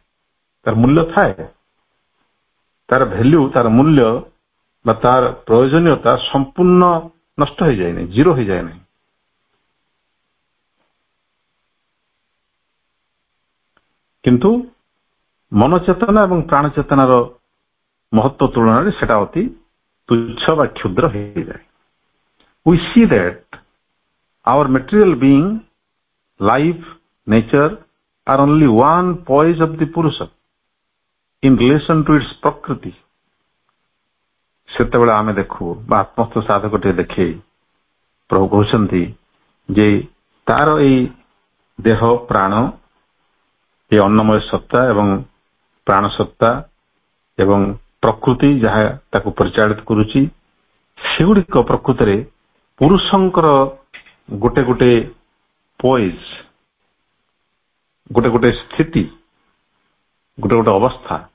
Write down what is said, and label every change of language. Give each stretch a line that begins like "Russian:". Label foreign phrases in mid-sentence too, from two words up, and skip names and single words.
Odia: ତାର ମୂଲ୍ୟ ଥାଏ, ତାର ଭ୍ୟାଲ୍ୟୁ, ତାର ମୂଲ୍ୟ ବା ତାର ପ୍ରୟୋଜନୀୟତା ସମ୍ପୂର୍ଣ୍ଣ ନଷ୍ଟ ହୋଇଯାଏ ନାହିଁ, ଜିରୋ ହୋଇଯାଏ ନାହିଁ। କିନ୍ତୁ ମନ ଚେତନା ଏବଂ ପ୍ରାଣ ଚେତନାର ମହତ୍ଵ ତୁଳନାରେ ସେଟା ଅତି ତୁଚ୍ଛ ବା କ୍ଷୁଦ୍ର ହୋଇଯାଏ।
English: We see that our material being, life, nature are only one poise of the Purusha in relation to its Prakriti.
Odia: ସେତେବେଳେ ଆମେ ଦେଖୁ ବା ଆତ୍ମସ୍ଥ ସାଧକଟିଏ ଦେଖେ, ପ୍ରଭୁ କହୁଛନ୍ତି ଯେ ତାର ଏଇ ଦେହ ପ୍ରାଣ, ଏ ଅନ୍ନମୟ ସତ୍ତା ଏବଂ ପ୍ରାଣ ସତ୍ତା ଏବଂ ପ୍ରକୃତି ଯାହା ତାକୁ ପରିଚାଳିତ କରୁଛି, ସେଗୁଡ଼ିକ ପ୍ରକୃତରେ ପୁରୁଷଙ୍କର ଗୋଟେ ଗୋଟେ ପଏଜ, ଗୋଟେ ଗୋଟେ ସ୍ଥିତି, ଗୋଟେ ଗୋଟେ ଅବସ୍ଥା।